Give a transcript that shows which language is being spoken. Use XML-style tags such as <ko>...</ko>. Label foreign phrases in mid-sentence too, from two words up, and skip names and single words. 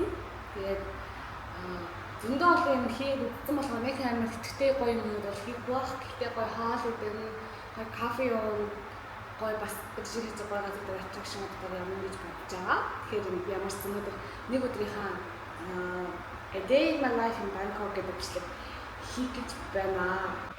<mn>Тэгээд зөндөө олон юм хийгээд үзсэн болохоор нэг амар идэвхтэй гоё юмнууд бол хийх байх. Гэхдээ гоё хаал үдэн, кофе уун гой бас жишээ хийж байгаа газар attraction гэдэг юм гэж бодож байгаа. Тэгэхээр ямар ч өнөөдөр нэг өдрийнхаа</mn> <en>a day in my life in Bangkok</en> <mn>гэдэг бичлэг хийх гэж байна.</mn>